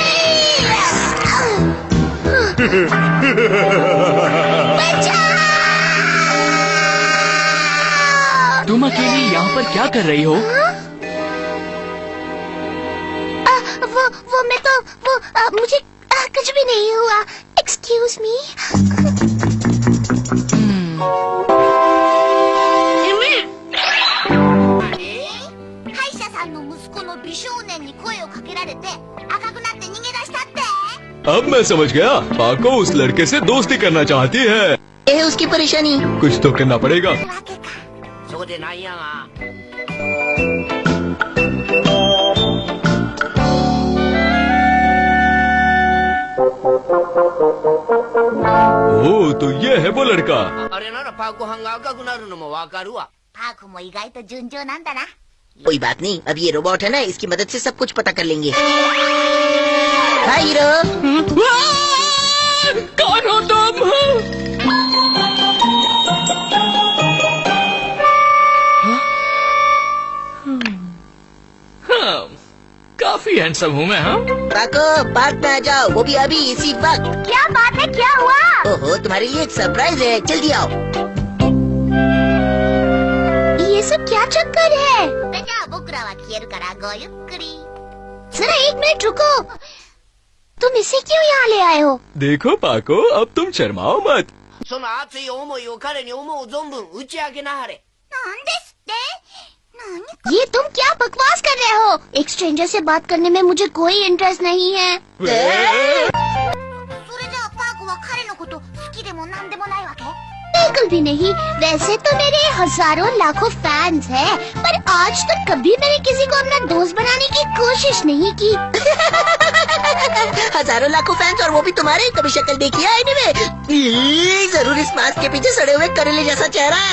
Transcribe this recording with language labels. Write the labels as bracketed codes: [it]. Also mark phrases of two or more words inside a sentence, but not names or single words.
[hi] तुम अकेली यहाँ पर क्या कर रही हो? वो मैं तो मुझे कुछ भी नहीं हुआ। [en] excuse me. [ja] 歯医者さんの息子の美少年に声をかけられて赤くなって逃げ出したって。 [hi] अब मैं समझ गया, पाको उस लड़के से दोस्ती करना चाहती है। ये है उसकी परेशानी। कुछ तो करना पड़ेगा। [ja] そうでなんやが。 [hi] ओ, तो ये है वो लड़का। [ja] あれならパーコ班が赤くなるのもわかるわ。パーコも意外と順調なんだな。 [hi] कोई बात नहीं, अब ये रोबोट है ना, इसकी मदद से सब कुछ पता कर लेंगे। हाय हीरो। कौन हो तुम? काफी हैंडसम हूँ मैं। हाँ, पाको पार्क में आ जाओ, वो भी अभी इसी वक्त। क्या बात है, क्या हुआ? ओहो, तुम्हारे लिए एक सरप्राइज है, जल्दी आओ। ये सब क्या चक्कर है? [ja] じゃあ僕らは消えるからごゆっくり。 [hi] जरा एक मिनट रुको। तुम इसे क्यों यहाँ ले आए हो? देखो पाको, अब तुम शर्माओ मत। [ja] その熱い思いを彼に思う存分打ち明けなはれ。なんですって？何？ [hi] ये तुम क्या बकवास कर रहे हो? एक स्ट्रेंजर से बात करने में मुझे कोई इंटरेस्ट नहीं है। [ja] それじゃあパーコは彼のこと好きでもなんでもないわけ？ [hi] बिल्कुल भी नहीं। वैसे तो मेरे हजारों लाखों फैंस हैं, पर आज तक कभी मैंने किसी को अपना दोस्त बनाने की कोशिश नहीं की। हजारों लाखों फैंस और वो भी तुम्हारे। कभी शक्ल देखी है एनीवे? जरूर इस मास्क के पीछे सड़े हुए करेले जैसा चेहरा है।